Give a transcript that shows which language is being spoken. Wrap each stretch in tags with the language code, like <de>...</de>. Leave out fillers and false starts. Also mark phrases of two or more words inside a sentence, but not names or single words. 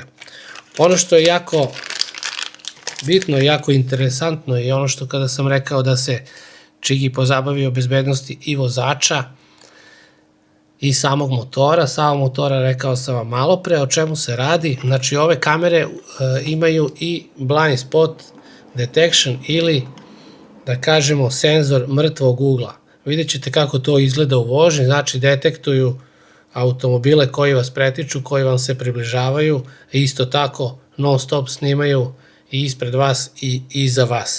<sr>Ono što je jako bitno i jako interesantno i ono što kada sam rekao da se Čigi pozabavio bezbednosti i vozača i samog motora, rekao sam vam malo pre o čemu se radi. Znači ove kamere imaju i</sr> <en>blind spot detection</en> <sr>ili da kažemo senzor mrtvog ugla. Vidjet ćete kako to izgleda u vožnji, znači detektuju automobile koji vas pretiču, koji vam se približavaju, isto tako non stop snimaju i ispred vas i iza vas.</sr>